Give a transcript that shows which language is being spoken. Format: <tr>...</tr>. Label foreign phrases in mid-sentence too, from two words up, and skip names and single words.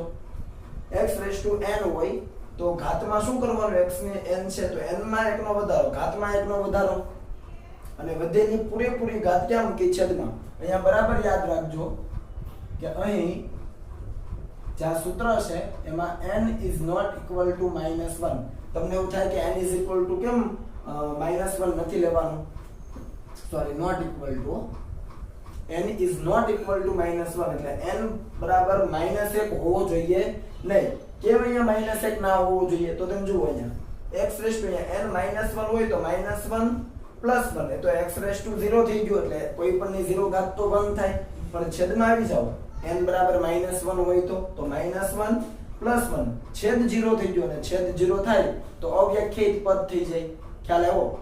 <gu>x⁻n હોય તો ઘાતમાં શું કરવાનું? x ની n છે તો n માં 1 નો વધારો, ઘાતમાં 1 નો વધારો, અને વધેલી પૂરેપૂરી ઘાત ક્યાં મૂકી? છેદમાં. અહીંયા બરાબર યાદ રાખજો કે અહીં જ્યાં સૂત્ર છે એમાં</gu> <en>n is not equal to -1.</en> <gu>તમને એવું થાય કે</gu> <en>n is equal to</en> <gu>કેમ -1 નથી લેવાનું? સોરી,</gu> <en>not equal to, n is not equal to -1</en> <gu>એટલે n બરાબર -1 હોવો જોઈએ નહીં. કેમ અહીંયા -1 ના હોવો જોઈએ? તો તમે જુઓ અહીંયા x⁻n -1 હોય તો -1 +1 એ તો x⁻0 થઈ ગયું, એટલે કોઈ પણ ની 0 ઘાત તો 1 થાય, પણ છેદમાં આવી જાવ n બરાબર -1 હોય તો -1 +1 છેદ 0 થઈ ગયો, અને છેદ 0 થાય તો અવ્યાખ્યાયિત પદ થઈ જાય, ખ્યાલ આવ્યો?</gu>